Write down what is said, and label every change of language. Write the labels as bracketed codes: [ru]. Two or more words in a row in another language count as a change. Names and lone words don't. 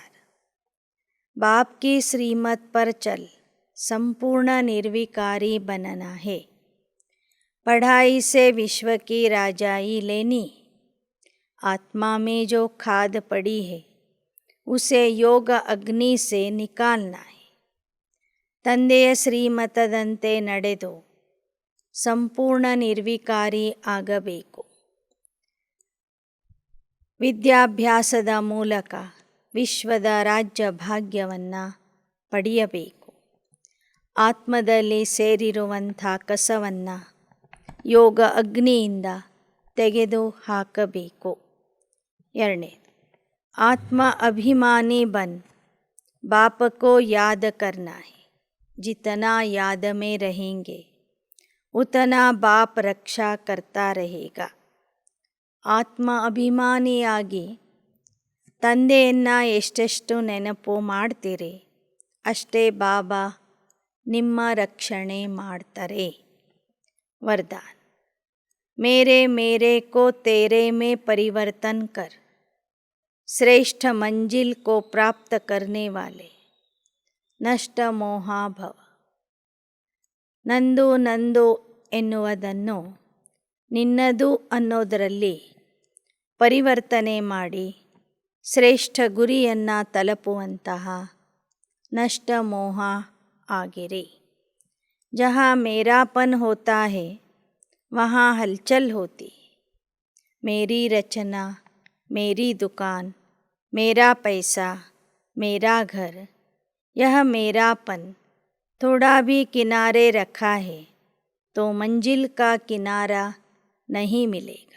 [hi] बाप की श्रीमत पर चल संपूर्ण निर्विकारी बनना है. पढ़ाई से विश्व की राजाई लेनी. आत्मा में जो खाद पड़ी है उसे योग अग्नि से निकालना है. [kn] ತಂದೆಯ ಶ್ರೀಮತದಂತೆ ನಡೆದು ಸಂಪೂರ್ಣ ನಿರ್ವಿಕಾರಿ ಆಗಬೇಕು. ವಿದ್ಯಾಭ್ಯಾಸದ ಮೂಲಕ ವಿಶ್ವದ ರಾಜ್ಯ ಭಾಗ್ಯವನ್ನು ಪಡೆಯಬೇಕು. ಆತ್ಮದಲ್ಲಿ ಸೇರಿರುವಂಥ ಕಸವನ್ನು ಯೋಗ ಅಗ್ನಿಯಿಂದ ತೆಗೆದು ಹಾಕಬೇಕು. [hi] 2. आत्म अभिमानी बन बाप को याद करना है. जितना याद में रहेंगे उतना बाप रक्षा करता रहेगा. [kn] ಆತ್ಮ ಅಭಿಮಾನಿಯಾಗಿ ತಂದೆಯನ್ನು ಎಷ್ಟೆಷ್ಟು ನೆನಪು ಮಾಡ್ತೀರಿ ಅಷ್ಟೇ ಬಾಬಾ ನಿಮ್ಮ ರಕ್ಷಣೆ ಮಾಡ್ತಾರೆ. [hi] वरदान. मेरे मेरे को तेरे में परिवर्तन कर. श्रेष्ठ मंजिल को प्राप्त करने वाले नष्ट मोह भव. [kn] ನಂದು ನಂದು ಎನ್ನುವುದನ್ನು ನಿನ್ನದು ಅನ್ನೋದರಲ್ಲಿ ಪರಿವರ್ತನೆ ಮಾಡಿ ಶ್ರೇಷ್ಠ ಗುರಿಯನ್ನು ತಲುಪುವಂತಹ ನಷ್ಟ ಮೋಹ ಆಗಿರಿ. [hi] ಜहाँ मेरापन होता है वहाँ हलचल होती. मेरी रचना, मेरी दुकान, मेरा पैसा, मेरा घर, यह मेरापन थोड़ा भी किनारे रखा है तो मंजिल का किनारा नहीं मिलेगा।